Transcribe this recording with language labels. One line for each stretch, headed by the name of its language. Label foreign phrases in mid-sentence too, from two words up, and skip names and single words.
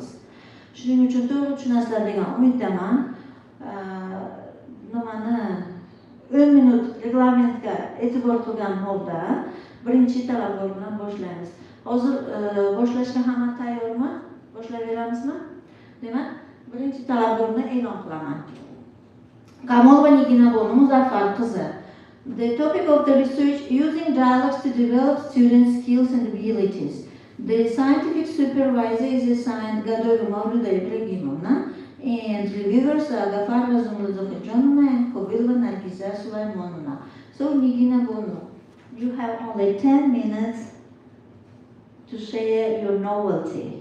Uzbek: Shuning uchun to'g'ri tushunasizlar degan umiddaman. Nimani 10 minut reglamentga e'tibor qilgan holda birinchi talabgor bilan boshlaymiz. Hozir boshlashga hamma tayyormi? Boshlayveramizmi? Demak, birinchi talabgorni e'lon qilaman. Kamolova Niginabol Muzaffar qizi.
English: The topic of the research, using dialogues to develop student skills and abilities. The scientific supervisor is assigned Gadoyo Mauruda Ibrahimovna, and reviewers are Gafar Zumruzokhjonova and Kobilova Nargiza Sulaimonova. So, Nigina Bono, you have only 10 minutes to share your novelty.